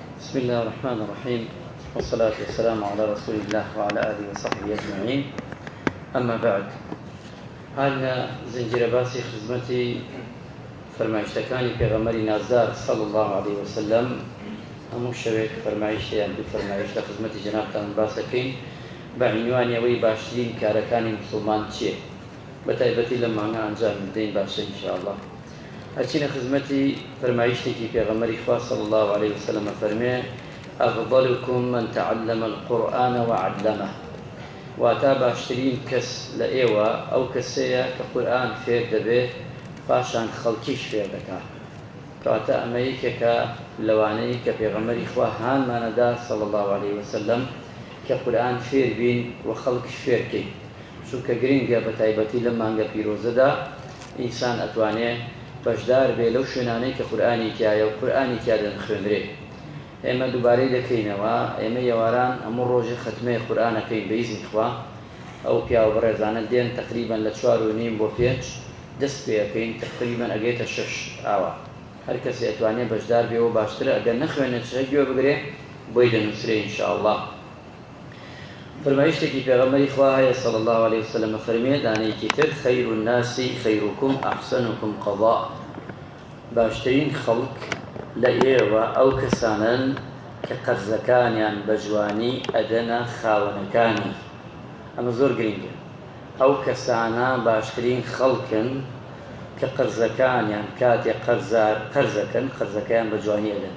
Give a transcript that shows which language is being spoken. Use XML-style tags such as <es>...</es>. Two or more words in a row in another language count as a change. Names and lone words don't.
<ar>بسم الله الرحمن الرحيم والصلاة والسلام على رسول الله وعلى آله وصحبه أجمعين. أما بعد،</ar> <ckb>هذا زنجير باسي خدمتي فرمایشتەکانی پێغەمبەری نازدار</ckb> <ar>صلى الله عليه وسلم</ar> <ckb>هەموو شەوێک فرمایشتیان دوو فرمایش لە خزمەتی جەنابتان باسەکەین بە عنوانی ئەوەی باشترین کارەکانی موسڵمان چییە، بە تایبەتی لەم مانگە ئەنجام بدەین باشە ئینشاءالله. هەرچینە خزمەتی فرمایشتێکی پێغەمبەری خوا</ckb> <ar>صلى الله عليه وسلم</ar> <ckb>فەرمێ</ckb> <ar>أفضلكم من تعلم القرآن وعلمه،</ar> <ckb>واتا باشترین کەس لە ئێوە ئەو کەسەیە کە قورئان فێر دەبێت پاشان خەڵکیش فێر دەکات. کەواتە ئەمە یەکێکە لەوانەی کە پێغەمبەری خوا هانمانەدا</ckb> <ar>صلى الله عليه وسلم</ar> <ckb>کە قورئان فێر بین و خەڵکیش فێر بکەین، چونکە گرنگە بە تایبەتی لەم مانگە پیرۆزەدا ئینسان ئەتوانێت بەشدار بێ لەو شوێنانەی کە قورئانی تایە و قورئانی تیا دەنخوێنرێت. ئێمە دووبارەی دەکەینەوە، ئێمە یێواران هەموو ڕۆژی ختمەی قورئانەکەین بە ئیزنی خوا. ئەو پیا و بەڕێزانە دێن تقریبا لە 4:30 بۆ 5 دەست پێەکەین، تقریبا ئەگەیتە 6 ئاوا. هەر کەسێ ئەتوانێت بەشدار بێەوە باشترە، ئەگەر نەخوێنێت شەی گوێ بگرێ بۆی دەنووسرێ ئینشاءالله. فرمایشتێکی پێغەمبەری خوا هەیە</ckb> <ar>صلى الله عليه وسلم</ar> <ckb>فەرمێ دانەیەکی تر</ckb> <ar>خەیر الناس خەیرکم ئەحسنکم قەضاء،</ar> <ckb>باشترین خەڵک لە ئێوە ئەو کەسانن کە قەرزەکانیان بە جوانی ئەدەنە خاوەنەکانی. ئەمە زۆر گرنگە، ئەو کەسانە باشترین خەڵکن کە قەرزەکانیان کاتێک قەرزەکەن قەرزەکەیان بە جوانی ئەدەن.</ckb>